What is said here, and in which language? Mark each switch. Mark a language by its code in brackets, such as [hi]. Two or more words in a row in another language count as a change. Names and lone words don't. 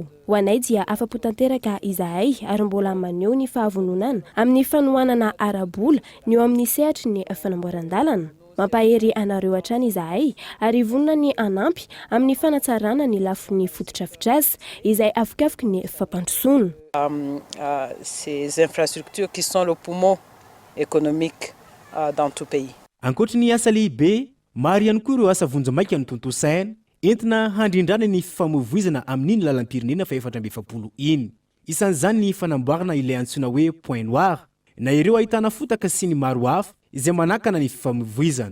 [mg] Ho anay dia afa-po tanteraka izahay ary mbola maneho ny fahavononana amin'ny fanohanana ara-bola ny eo amin'ny sehatry ny fanamboaran-dalana. Mampahery anareo hatrany izahay ary vonona ny anampy amin'ny fanatsarana ny lafin'ny fototra-fitrasa izay afokafika ny fampandrosoana. [fr] Ces infrastructures qui sont le poumon économique dans tout pays. [mg] Ankoatra ny asa lehibe, maro ihany koa ireo asa vonjamaika ny tontolo saina entina handrindrana ny fifamoivoizana amin'iny lalam-pirenena fa 420 iny. Isan'izany ny fanamboarana ilay antsoina hoe [fr] point noir [mg] na ireo ahitana fotaka sy ny maro hafa izay manakana ny fifamoivoizana.